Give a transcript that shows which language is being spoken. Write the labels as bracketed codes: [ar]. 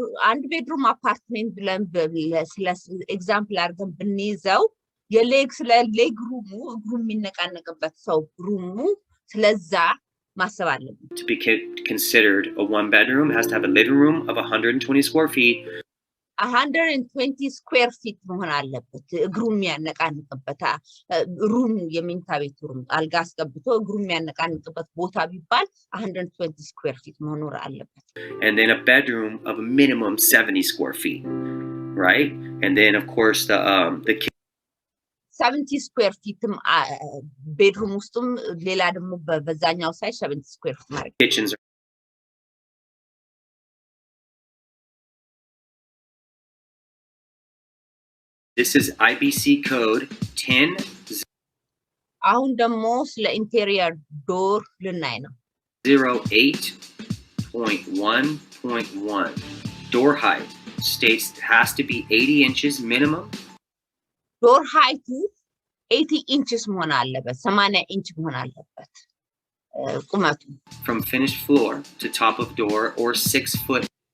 [am] አንድ ቤድሩም አፓርትመንት ብለን ስለ ኤግዛምፕል አድርገን ብንይዘው የሌግስ ለሌግ ሩሙ እግሩ የሚነቃነቅበት ሰው ሩሙ ስለዛ ማሰብ አለበት [en] to be considered a one bedroom has to have a living room of 120 square feet [am] 120 square feet መሆን አለበት እግሩ የሚያነቃንቅበት ሩም የመኝታ ቤት ሩም አልጋ አስገብቶ እግሩ የሚያነቃንቅበት ቦታ ቢባል 120 square feet መኖር አለበት [en] and then a bedroom of a minimum 70 square feet right and then of course the [am] 70 square feet bedroom ውስጥም ሌላ ደግሞ በዛኛው ሳይ 70 square feet ማለት [en] kitchens This is IBC code 10 [am] አሁን ደግሞ ስለ ኢንቴሪየር ዶር ልናይ ነው [en] 08.1.1 door height states it has to be 80 inches minimum door height 80 inches [am] መሆን አለበት 80 inch መሆን አለበት ቁመቱ [en] from finished floor to top of door or 6 foot